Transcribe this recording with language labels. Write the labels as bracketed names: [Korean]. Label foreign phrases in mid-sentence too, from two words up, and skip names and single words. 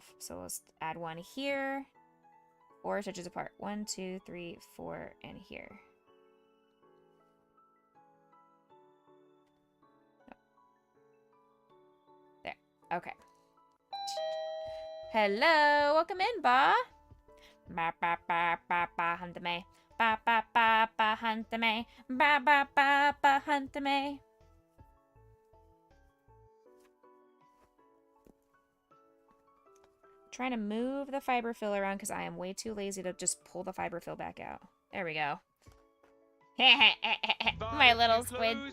[English] So let's add one here. 4 stitches apart. 1, 2, 3, 4, and here. There. Okay. Hello. Welcome in, Ba. Ba ba ba ba ba hunt me. Ba ba ba ba hunt me. Ba ba ba ba hunt me. Trying to move the fiber fill around because I am way too lazy to just pull the fiber fill back out. There we go. My little squid.